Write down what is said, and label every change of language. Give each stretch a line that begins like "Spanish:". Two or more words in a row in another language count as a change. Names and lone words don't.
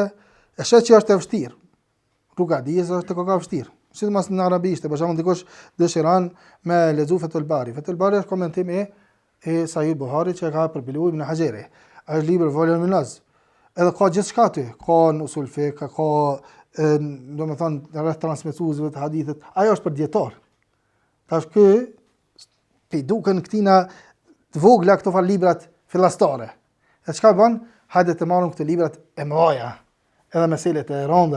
Albanian: E shet që është e vështirë. Rruga e dijes është e vështirë. Sidomos në arabishte, për shembull dikush dëshiron me lexu Fathul Bari. Fathul Bari është komentim e Sahih Buhari që ka përpiluar Ibn Hajeri. Është libër voluminöz. Edhe ka gjithçka aty, ka në
Arabic: أصول فقه,
Albanian: ka domethënë rreth transmetuesve të hadithit. Ajo është për dietar. Tash ky pe duken këtina të vogla këto librat fillastare. E çka bën? Hajde të marrim këto librat e mëdha. Edhe meselet e rënda.